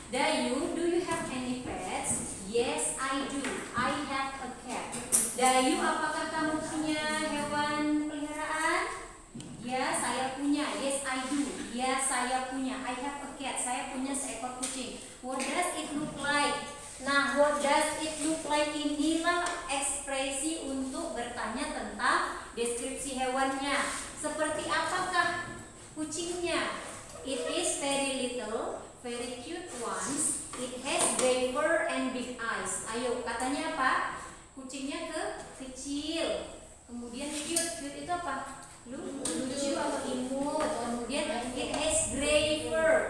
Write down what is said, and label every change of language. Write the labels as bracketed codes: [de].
[en] Dayu, do you have any pets? Yes, I do. I have a cat. [id] Dayu, apakah kamu punya hewan peliharaan? Ya, saya punya. Yes, I do. Ya, saya punya. I have a cat. Saya punya seekor kucing. What does it look like? Nah, what does it look like inilah ekspresi untuk bertanya tentang deskripsi hewannya. Seperti apakah kucingnya? [en] It is very little, very cute ones. It has gray fur and big eyes. [id] Ayo, katanya apa? Kucingnya kecil. Kemudian cute. Cute itu apa? Lucu atau imut. [en] Kemudian it has gray fur.